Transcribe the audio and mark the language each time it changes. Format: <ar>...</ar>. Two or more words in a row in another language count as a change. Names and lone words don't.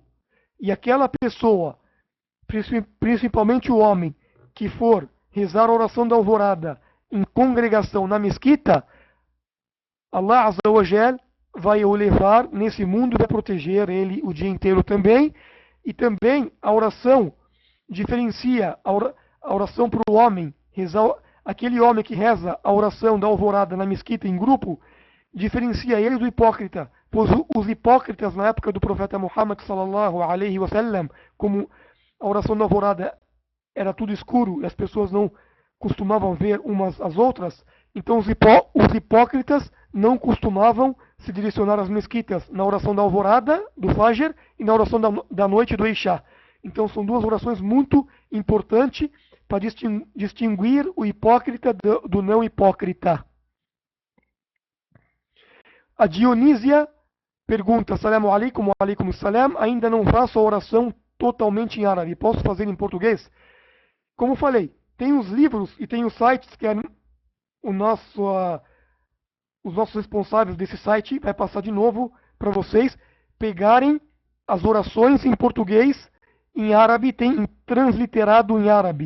<pt>E aquela pessoa, principalmente o homem, que for rezar a oração da alvorada em congregação na mesquita,</pt> <ar>الله عز وجل</ar> <pt>vai o levar nesse mundo e vai proteger ele o dia inteiro também. E também a oração diferencia a oração para o homem, aquele homem que reza a oração da alvorada na mesquita em grupo, diferencia ele do hipócrita, pois os hipócritas na época do profeta Muhammad</pt> <ar>صلى الله عليه وسلم,</ar> <pt>como a oração da alvorada era tudo escuro e as pessoas não costumavam ver umas às outras, então os hipócritas não costumavam se direcionar às mesquitas na oração da alvorada, do Fajr, e na oração da noite do Isha. Então são duas orações muito importantes para distinguir o hipócrita do não hipócrita. A Dionísia pergunta:</pt> <ar>السلام عليكم وعليكم السلام,</ar> <pt>ainda não faço a oração totalmente em árabe, posso fazer em português? Como falei, tem os livros e tem os sites que os nossos responsáveis desse site vai passar de novo para vocês pegarem as orações em português, em árabe, tem transliterado em árabe.</pt>